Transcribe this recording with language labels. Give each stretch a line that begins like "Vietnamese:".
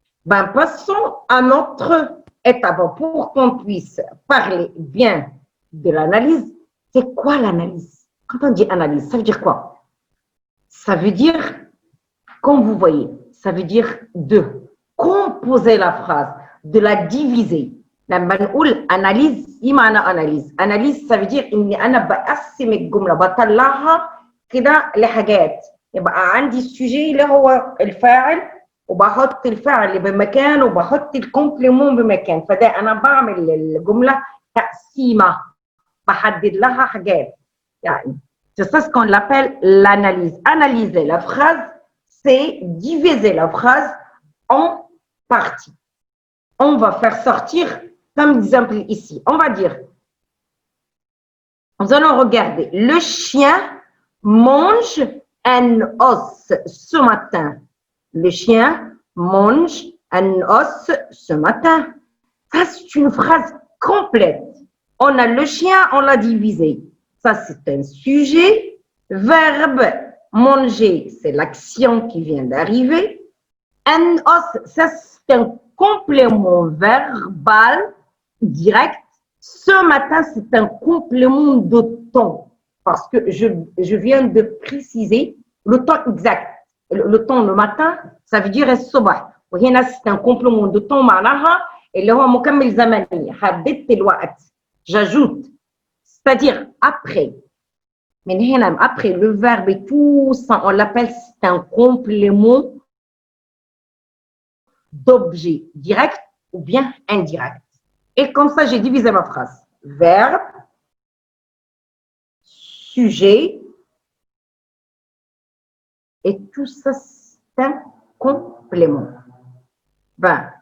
French: Ben, passons à notre étape pour qu'on puisse parler bien de l'analyse. C'est quoi l'analyse? Quand on dit analyse, ça veut dire quoi? Ça veut dire, comme vous voyez, ça veut dire de composer la phrase, de la diviser.
Arabic: لما نقول analyse ايه معنى analyse؟ analyse
French: ça veut dire
Arabic: اني انا بقسم الجمله بطلعها كده لحاجات يبقى عندي السوجي اللي هو الفاعل وبحط الفعل اللي بمكان وبحط الكومبليمون بمكان فده انا بعمل الجمله تقسيمه بحدد لها حاجات يعني
French: c'est ça ce qu'on appelle l'analyse. Analyser la phrase, c'est diviser la phrase en parties. On va faire sortir, comme exemple ici, on va dire, nous allons regarder, le chien mange un os ce matin. Le chien mange un os ce matin. Ça, c'est une phrase complète. On a le chien, on l'a divisé. Ça, c'est un sujet. Verbe, manger, c'est l'action qui vient d'arriver. Un os, ça, c'est un complément verbal direct. Ce matin, c'est un complément de temps. Parce que je viens de préciser le temps exact. Le temps le matin, ça veut dire الصبح.
Arabic: وهنا
French: c'est un complément de temps
Arabic: معناها اللي هو مكمل زمني. حددت الوقت.
French: J'ajoute. C'est-à-dire après. Mais après le verbe et tout ça, on l'appelle c'est un complément d'objet direct ou bien indirect. Et comme ça, j'ai divisé ma phrase. Verbe, sujet, et tout ça, c'est un complément. Ben,